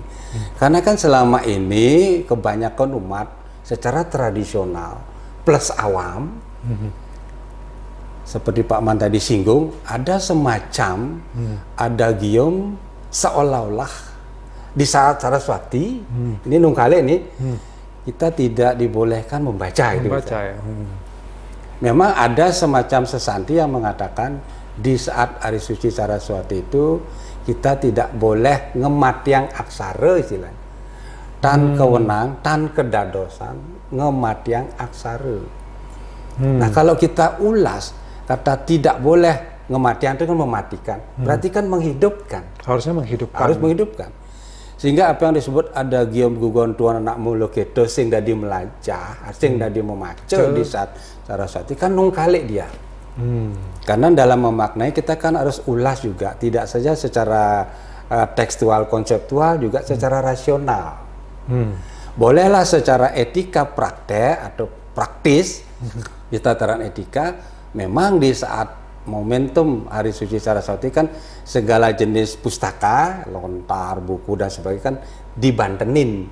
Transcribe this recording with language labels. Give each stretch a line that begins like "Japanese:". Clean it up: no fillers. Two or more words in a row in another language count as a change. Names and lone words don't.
Indonesian: Karena kan selama ini kebanyakan umat secara tradisional plus awam, seperti Pak Man tadi singgung, ada semacam adagium seolah-olah di saat Saraswati, ini nungkale nih, kita tidak dibolehkan membaca itu. Ya. Memang ada semacam sesanti yang mengatakan di saat Hari Suci Saraswati itu kita tidak boleh
Balinese: ngematyang aksara
Indonesian: istilahnya.
Balinese: Tan kewenang, tan kedadosan, ngematyang aksara.
Indonesian: Nah kalau kita ulas, kata tidak boleh ngematyang itu kan mematikan, berarti kan menghidupkan. Harusnya menghidupkan. Harus menghidupkan. Sehingga apa yang disebut ada gium
Balinese: gugon tuan anak mulu keto sing dadi melajah, sing dadi memaca
Indonesian: di saat Saraswati kan nungkalik dia. Karena dalam memaknai kita kan harus ulas juga, tidak saja secara tekstual, konseptual, juga secara rasional. Bolehlah secara etika praktek atau praktis di tataran etika, memang di saat momentum Hari Suci Saraswati kan segala jenis pustaka, lontar, buku dan sebagainya kan dibantenin.